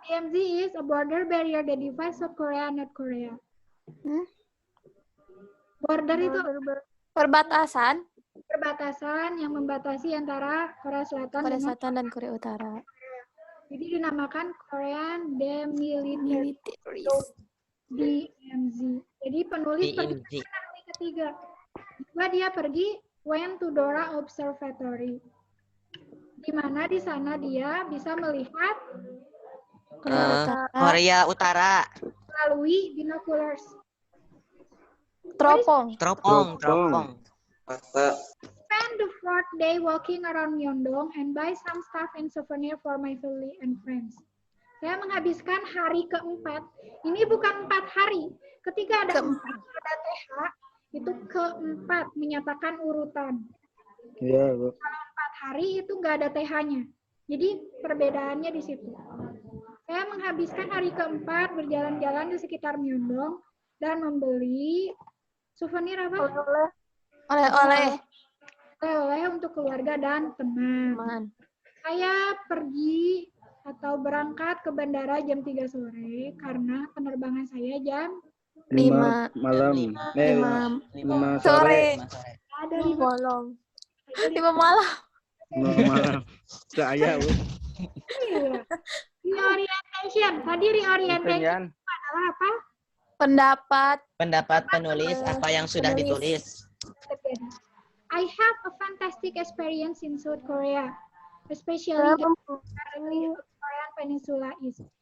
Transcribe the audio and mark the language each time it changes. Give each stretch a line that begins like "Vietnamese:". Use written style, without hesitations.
English: DMZ is a border barrier that divides South Korea and North Korea.
Indonesian: Border itu Perbatasan. perbatasan yang membatasi antara Korea Selatan Korea dengan Selatan dan Korea Utara. jadi dinamakan Korean Demilitarized Militaris. DMZ. Jadi penulis pergi DMZ. ke hari ketiga. Juga dia pergi
English: went to Dora Observatory.
Indonesian: Di mana di sana dia bisa melihat Korea Utara. melalui binoculars. Teropong. Teropong. Maka
English: Spend the fourth day walking around Myeongdong and buy some stuff and souvenir for my family and friends.
Indonesian: Saya menghabiskan hari keempat. Ini bukan 4 hari. Ketika ada TH, itu keempat menyatakan urutan. Iya, Bu. 4 hari itu nggak ada TH-nya. Jadi perbedaannya di situ. Saya menghabiskan hari keempat berjalan-jalan di sekitar Myeongdong dan membeli souvenir apa? Oleh-oleh. Oleh-oleh untuk keluarga dan teman. Man. Saya pergi atau berangkat ke bandara jam 3 sore karena penerbangan saya jam 5 malam. 5 sore. ada di Bolong. 5 malam. 5 malam. Saya, Bu.
English: Reorientation.
Indonesian: Tadi reorientation adalah apa? Pendapat penulis apa yang sudah ditulis.
English: I have a fantastic experience in South Korea, especially the Korean Peninsula is.